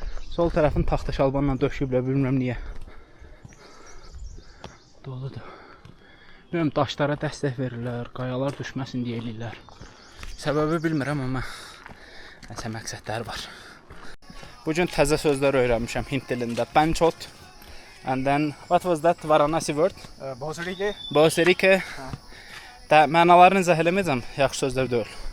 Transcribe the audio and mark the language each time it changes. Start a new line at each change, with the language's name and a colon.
Azerbaijani: Sol tərəfin taxta şalbanla döşüblər, bilmirəm niyə. Doludur. Bilmirəm, daşlara dəstək verirlər, qayalar düşməsin deyə eləyirlər. Səbəbi bilmirəm, amma nəsə məqsədlər var. Bugün təzə sözlər öyrənmişəm Hind dilində.
Hindi: Banchot.
English: And then, what was that Varanasi word?
Hindi: Bosrike. Bosrike.
Azerbaijani: Mənalarını izah eləməyəcəm, yaxşı sözlər deyil.